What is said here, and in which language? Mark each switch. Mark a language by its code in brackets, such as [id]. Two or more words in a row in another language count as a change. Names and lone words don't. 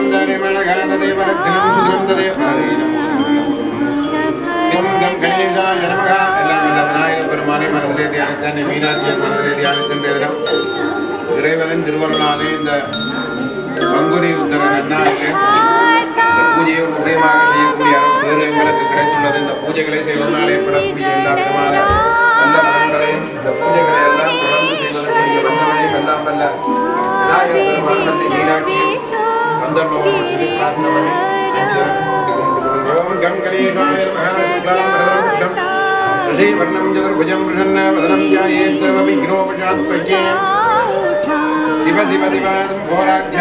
[ta] இறைவனின் திருவருளாலே இந்த பங்குனி உத்தர நன்னாளிலே பூஜையை ஒரு உதயமாக செய்யக்கூடிய பேரு எங்களுக்கு கிடைத்துள்ளது. இந்த பூஜைகளை செய்வதனால் ஏற்படக்கூடிய எல்லா விதமான நல்ல பலன்களையும் இந்த பூஜைகளை எல்லாம் தொடர்ந்து செய்வதற்குரிய வல்லமையும் எல்லாம் வல்ல விநாயகர் பெருமானத்தை மீனாட்சி வந்தல்லோகம் சொல்லி பிரார்த்தனை பண்ணி [sa] शशीवर्णं चतुर्भुजं प्रसन्नवदनं ध्यायेत् सर्वविघ्नोपशान्तये शिव शिव दिवादं घोराख्या